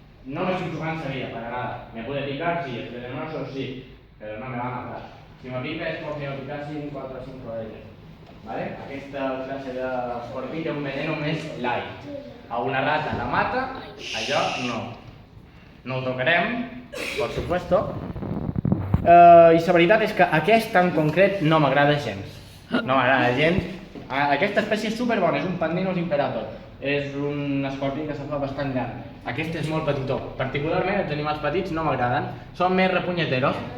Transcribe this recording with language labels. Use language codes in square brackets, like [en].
[es] No me estoy jugando esa vida, para nada. Me puede picar, sí, el venenoso sí, pero no me va a matar. Si me pica es porque me pica 4 o 5 de ellos. ¿Vale? [ca] Aquesta classe d'escorpí té un veneno més light. A una rata la mata, allò no. No ho tocarem, por supuesto. I la veritat és que aquest en concret no m'agrada gens. No m'agrada gens. Aquesta espècie és superbona, és un Pandinus imperator. És un escorpí que se fa bastant llarg. Aquest és molt petitó. Particularment els animals petits no m'agraden. Són més repunyeteros.